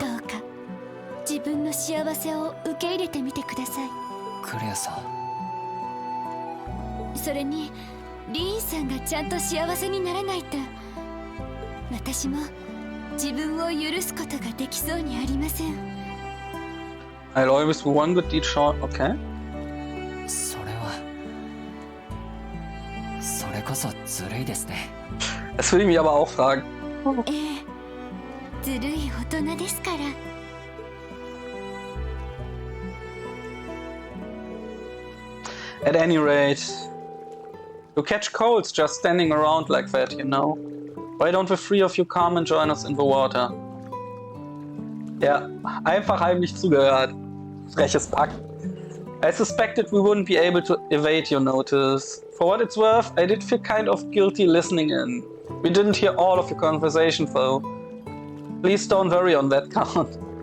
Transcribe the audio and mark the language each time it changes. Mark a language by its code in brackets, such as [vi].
[ja] どうか自分の幸せを受け入れてみてください。クレアさん。それにリーンさんがちゃんと幸せにならないと、私も自分を許すことができそうにありません。 [en] I'll always do one good deed short, okay? [ja] それこそずるいですね。 [de] Das will ich mich aber auch fragen. [ja] ええ、ずるい大人ですから。 [en] At any rate, you catch colds just standing around like that, you know? Why don't the three of you come and join us in the water? [de] Ja, einfach heimlich zugehört. Freches Pack. [en] I suspected we wouldn't be able to evade your notice. For what it's worth, I did feel kind of guilty listening in. We didn't hear all of your conversation though. Please don't worry on that count.